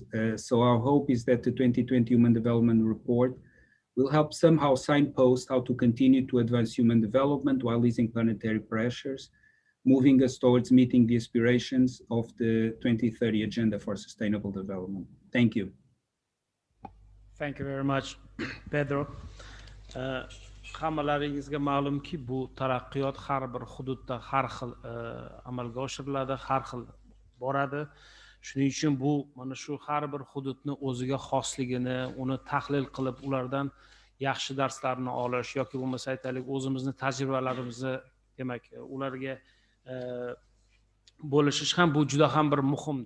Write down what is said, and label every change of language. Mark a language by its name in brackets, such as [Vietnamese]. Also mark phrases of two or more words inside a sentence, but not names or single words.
[English] So our hope is that the 2020 Human Development Report will help somehow signpost how to continue to advance human development while easing planetary pressures, moving us towards meeting the aspirations of the 2030 Agenda for Sustainable Development. Thank you. Thank you very much, Pedro. [Uzbek] Hammalaringizga ma'lumki, bu taraqqiyot har bir hududda har xil amalga oshiriladi, har xil boradi. Shuning uchun bu mana shu har bir hududni o'ziga xosligini, uni tahlil qilib, ulardan yaxshi darslarni olish yoki bo'lmasa aytaylik o'zimizni tajribalarimizni demak ularga bo'lishish ham bu juda ham bir muhimdir.